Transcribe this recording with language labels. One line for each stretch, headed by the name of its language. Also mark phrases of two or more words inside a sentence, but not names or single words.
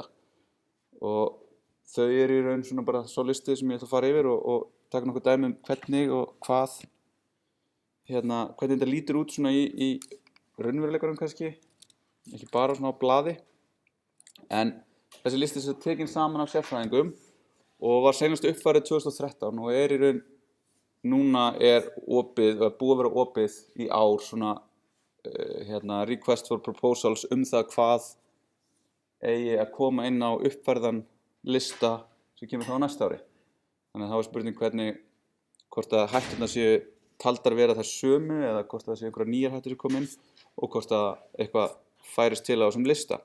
Icelandic: Og þau eru í raun svona bara svo listi sem ég ætla að fara yfir og taka nokkuð dæmi hvernig og hvernig þetta lítur út svona í raunveruleikanum kannski, ekki bara svona á blaði. En þessi listi er tekin saman af sérfræðingum og var seinast uppfærið 2013 og er í raun núna búið að vera opið í ár svona
English: request for proposals
Icelandic: það hvað eigi að koma inn á uppfærðan lista sem kemur þá á næsta ári. Þannig að það var spurning hvort að hætturnar séu taldar vera þær sömu eða hvort það séu einhverjar nýjar hættur sem koma inn og hvort að eitthvað færist til á þessum lista.